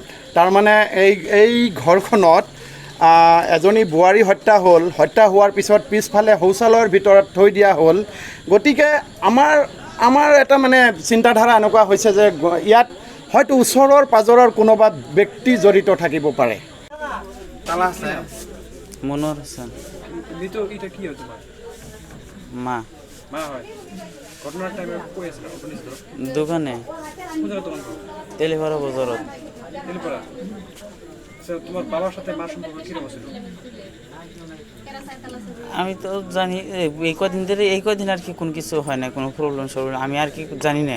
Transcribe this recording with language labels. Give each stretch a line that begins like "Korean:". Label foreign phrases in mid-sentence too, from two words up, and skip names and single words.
Assamese: তাৰমানে এই ঘৰখনত এজনী বোৱাৰী হত্যা হ'ল, হত্যা হোৱাৰ পিছত পিছফালে শৌচালয়ৰ ভিতৰত থৈ দিয়া হ'ল। গতিকে আমাৰ এটা মানে চিন্তাধাৰা এনেকুৱা হৈছে যে ইয়াত হয়তো ওচৰৰ পাজৰৰ কোনোবা ব্যক্তি জড়িত থাকিব পাৰে। মনোহর হোসেন এটা কি হয় তোমাৰ? মা
Bangla: মা হয়। ঘটনার টাইমে কই আছিল আপুনি? দোকানে কোন জায়গা তোমার? তেলিপাড়া বাজারত। তেলিপাড়া। আচ্ছা, তোমার বাবার সাথে মার সম্পর্ক কিরকম ছিল? আমি তো জানি এই কদিন আর কি কোন কিছু হয় না, কোনো প্রবলেম আমি আর কি জানি না।